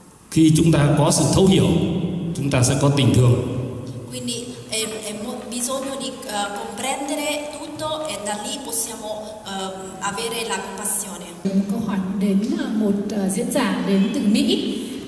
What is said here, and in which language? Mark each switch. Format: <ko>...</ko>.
<vi>Khi chúng ta có sự thấu hiểu, chúng ta sẽ có tình thương.</vi> <it>Quindi bisogno di comprendere tutto e da lì possiamo avere la compassione.</it> <vi>Một câu hỏi đến một diễn giả đến từ Mỹ.</vi>